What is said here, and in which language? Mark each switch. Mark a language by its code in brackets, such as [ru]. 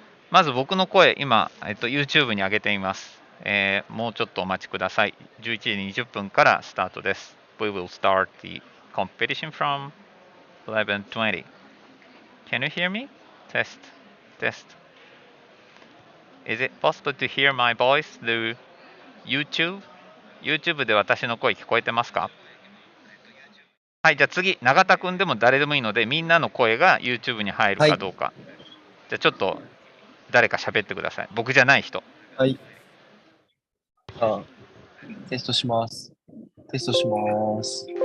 [ja] まず僕の声、今、YouTube に上げています。もうちょっとお待ちください。 11時20分からスタートです。 [en] We will start the competition from 11:20. Can you hear me? Test, test. Is it possible to hear my voice through YouTube? [ja] YouTube で私の声聞こえてますか？はい、じゃあ次、永田君でも誰でもいいので、みんなの声が YouTube に入るかどうか。じゃあちょっと誰か喋ってください。僕じゃない人。はい。テストします。テストします。